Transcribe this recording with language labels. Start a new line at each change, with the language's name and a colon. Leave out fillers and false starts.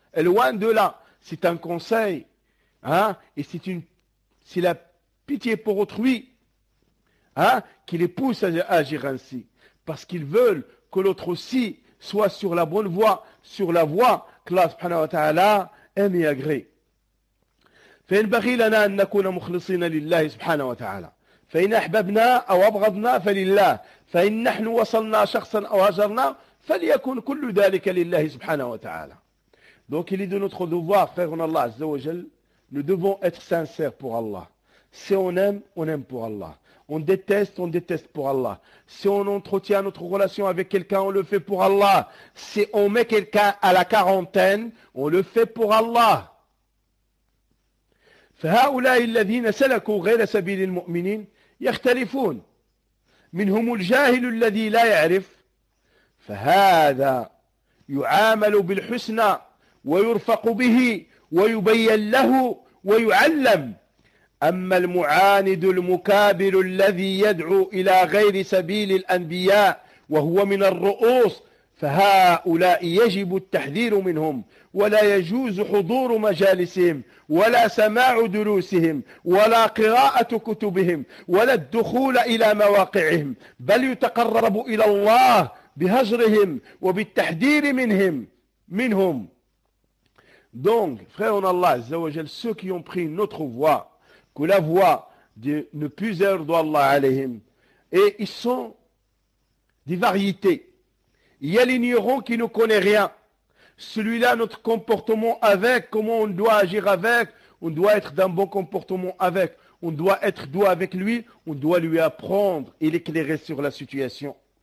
French: Et loin de là, c'est un conseil, hein, et c'est la pitié pour autrui, hein, qui les pousse à agir ainsi, parce qu'ils veulent que l'autre aussi soit sur la bonne voie, sur la voie qu'Allah subhanahu wa ta'ala aime et agrée.
Arabic: فَإِنْبَغِي لَنَا أَنْ نَكُونَ مُخْلِصِينَ لِلَّهِ سُبْحَانَهُ وَتَعَالَى فإن أحببنا أو أبغضنا فلله، فإن نحن وصلنا شخصا أو هجرنا فليكن كل ذلك لله سبحانه وتعالى.
French: Donc il est de notre devoir, frère en Allah Azza wa Jal, nous devons être sincères pour Allah. Si on aime, on aime pour Allah. On déteste pour Allah. Si on entretient notre relation avec quelqu'un, on le fait pour Allah. Si on met quelqu'un à la quarantaine, on le fait pour Allah.
Arabic: فهؤلاء الذين سلكوا غير سبيل المؤمنين يختلفون منهم الجاهل الذي لا يعرف فهذا يعامل بالحسنى ويرفق به ويبين له ويعلم أما المعاند المكابر الذي يدعو إلى غير سبيل الأنبياء وهو من الرؤوس فهؤلاء يجب التحذير منهم ولا يجوز حضور مجالسهم ولا سماع دروسهم ولا قراءة كتبهم ولا الدخول إلى مواقعهم بل يتقرب إلى الله بهجرهم وبالتحذير منهم.
French: Donc, frères en Allah, Azza wa Jal, ceux qui ont pris notre voie, que la voie de ne plus erdo Allah alayhim, et ils sont des variétés. Il y a l'ignorant qui ne connaît rien. Celui-là, notre comportement avec, comment on doit agir avec, on doit être d'un bon comportement avec, on doit être doux avec lui, on doit lui apprendre et l'éclairer sur la situation.